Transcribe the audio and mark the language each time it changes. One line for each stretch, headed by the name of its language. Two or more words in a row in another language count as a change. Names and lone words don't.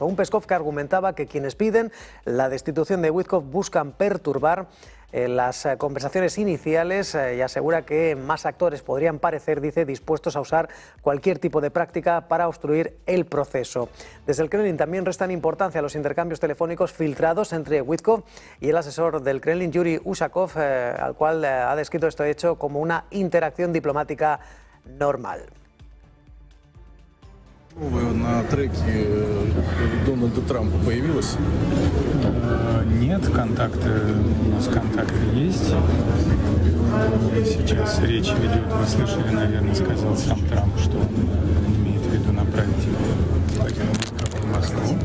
Spanish: Un Peskov que argumentaba que quienes piden la destitución de Witkoff buscan perturbar las conversaciones iniciales y asegura que más actores podrían parecer, dice, dispuestos a usar cualquier tipo de práctica para obstruir el proceso. Desde el Kremlin también restan importancia a los intercambios telefónicos filtrados entre Witkoff y el asesor del Kremlin, Yuri Ushakov, al cual ha descrito este hecho como una interacción diplomática normal.
Russian: На треке Дональда Трампа появилось? Нет, контакты, у нас контакты есть. Сейчас речь ведет, вы слышали, наверное, сказал сам Трамп, что он имеет в виду направить Владимира Виткоффа в Москву.